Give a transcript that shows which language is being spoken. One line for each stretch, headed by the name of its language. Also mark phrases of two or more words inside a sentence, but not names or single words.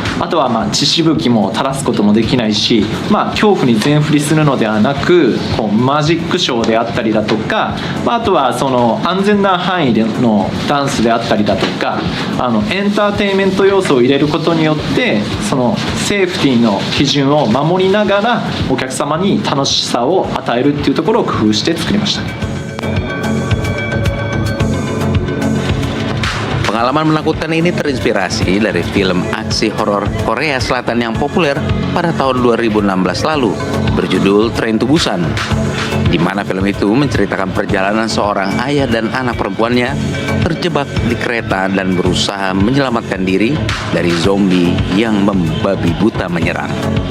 Japanese: あとは血しぶきも垂らすこともできないし、恐怖に全振りするのではなく、マジックショーであったりだとか、あとはその安全な範囲でのダンスであったりだとか、エンターテインメント要素を入れることによってそのセーフティーの基準を守りながらお客様に楽しさを与えるっていうところを工夫して作りました。
Indonesian: Pengalaman menakutkan ini terinspirasi dari film aksi horor Korea Selatan yang populer pada tahun 2016 lalu, berjudul Train to Busan, di mana film itu menceritakan perjalanan seorang ayah dan anak perempuannya terjebak di kereta dan berusaha menyelamatkan diri dari zombie yang membabi buta menyerang.